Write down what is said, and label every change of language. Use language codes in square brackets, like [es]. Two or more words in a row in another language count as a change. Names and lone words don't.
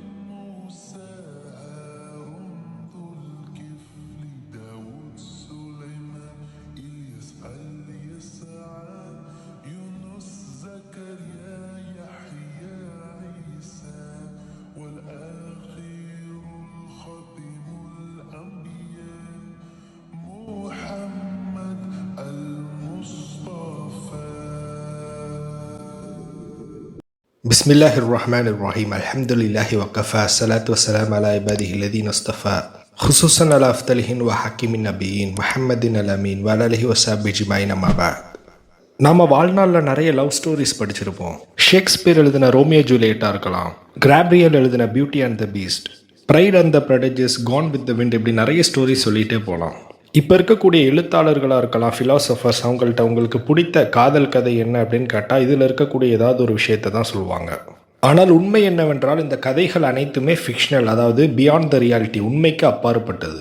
[ar] موسى هارون ذو الكفل داود سليمان إلياس اليسع يونس زكريا يحيى عيسى والآخر الختم الأنبياء محمد المصطفى. بسم الله الرحمن الرحيم. الحمد لله وكفى الصلاة والسلام على عباده الذين اصطفى خصوصا على أفضلهم وحكيم النبيين محمد الأمين وعلى آله وصحبه أجمعين أما بعد. [ta] நாம் வாழ்நாளில் நிறைய [en] love stories [ta] படிச்சிருப்போம். ஷேக்ஸ்பியர் எழுதின ரோமியோ ஜூலியட்டாக இருக்கலாம், கிராப்ரியல் எழுதின பியூட்டி அண்ட் த பீஸ்ட், ப்ரைட் அண்ட் த ப்ரெடஜஸ், கான் வித் த விண்ட், இப்படி நிறைய ஸ்டோரிஸ் சொல்லிகிட்டே போகலாம். இப்போ இருக்கக்கூடிய எழுத்தாளர்களாக இருக்கலாம், ஃபிலாசபர்ஸ், அவங்கள்ட்ட உங்களுக்கு பிடித்த காதல் கதை என்ன அப்படின்னு கேட்டால் இதில் இருக்கக்கூடிய ஏதாவது ஒரு விஷயத்தை தான் சொல்லுவாங்க. ஆனால் உண்மை என்னவென்றால் இந்த கதைகள் அனைத்துமே ஃபிக்ஷனல், அதாவது [en] beyond the reality, [ta] உண்மைக்கு அப்பாற்பட்டது.